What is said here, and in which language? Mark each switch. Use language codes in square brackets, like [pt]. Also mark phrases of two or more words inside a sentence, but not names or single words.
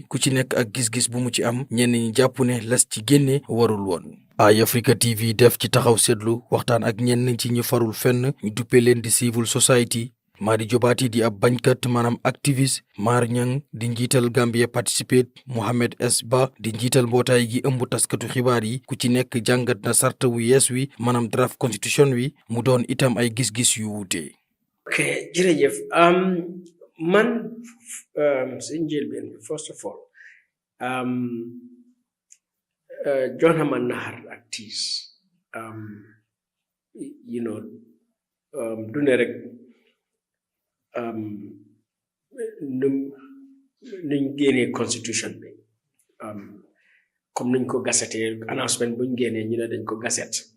[wo] ku ci nekk ak gis-gis bu mu ci am ñenn ñi jàpp ne las ci génne warul woon Eye Africa TV def ci taxaw seetlu waxtaan ak ñenn ci ñu farul fenn ñu duppee leen di [en] civil society [wo] Madi Jobaati di ab bañkat maanaam activiste Mar Ñang di njiital Gambia Participate Mohamed S Ba di njiital mbootaay gi ëmb taskatu xibaar yi ku ci nekk jàngat na sarta wu yees wi maanaam [en] draft constitution [wo] wi mu doon itam ay gis-gis yu wuute. ok jërëjëf man si njëlbeen bi [en] first of all [wo] jox na ma naxar ak tiis du ne rek nuñ génnee constitution bi comme nuñ ko gazetee announcement buñ génnee ñu ne dañ ko gazette